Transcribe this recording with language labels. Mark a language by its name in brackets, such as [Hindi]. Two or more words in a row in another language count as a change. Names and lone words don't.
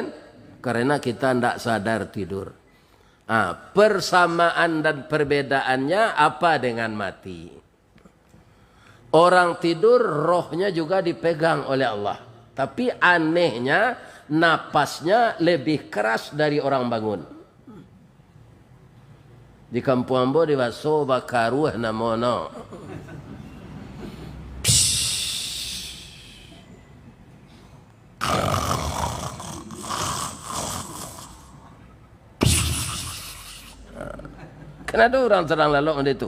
[Indonesian] Karena kita tidak sadar tidur. Persamaan dan perbedaannya apa dengan mati? Orang tidur rohnya juga dipegang oleh Allah. Tapi anehnya napasnya lebih keras dari orang bangun. [Minangkabau] Di kampung ambo di baso bakaruh namono. [Indonesian] Kan ada orang sedang lalok itu.